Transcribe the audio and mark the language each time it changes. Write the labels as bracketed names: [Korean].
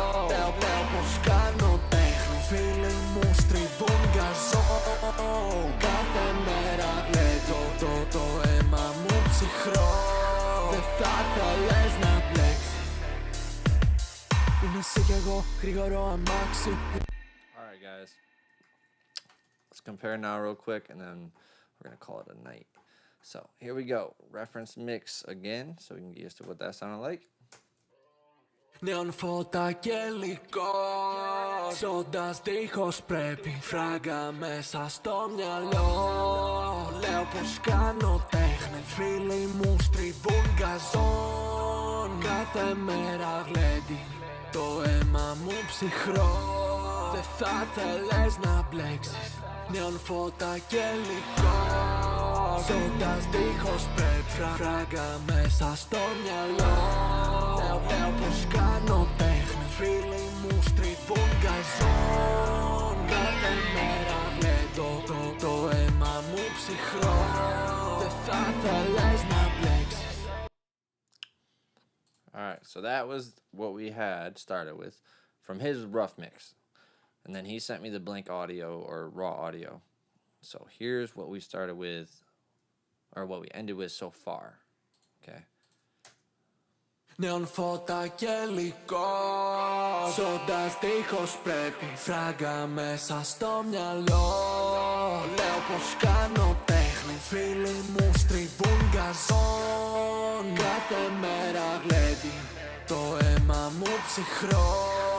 [Greek] Λέω πως κάνω τέχνη, φίλοι μου στριβούν γκαζόν. Κάθε μέρα γλέτω το αίμα μου ψυχρό. Δεν θα θέλες να μπλέξεις. Είναι εσύ κι εγώ, γρήγορο αμάξι. [English] Alright guys, let's compare now real quick and then we're gonna call it a night. So here we go, reference mix again so we can get used to what that sounded like. [Greek] Νέον φώτα και υλικό. Ζώντας δίχως πρέπει, φράγκα μέσα στο μυαλό. Λέω πως κάνω τέχνη, φίλοι μου στριβούν γκαζόν. Κάθε μέρα γλέντι, το αίμα μου ψυχρό. Δεν θα θέλες να μπλέξεις. Νέον φώτα και υλικό. Ζώντας δίχως πρέπει, φράγκα μέσα στο μυαλό. Λέω πως κάνω τέχνη, φίλοι μου στριβούν γκαζόν. Κάθε μέρα γλέντω το αίμα μου ψυχρό. Δεν θα θέλες να μπλέξεις. [English] Alright, so that was what we had started with from his rough mix. And then he sent me the blank audio or raw audio. So here's what we started with, or what we ended with so far. Okay. [Greek] Νέον φώτα και υλικό. Ζώντας δίχως πρέπει, φράγκα μέσα στο μυαλό. Λέω πως κάνω τέχνη, φίλοι μου στριβούν γκαζόν. Κάθε μέρα γλέντι, το αίμα μου ψυχρό.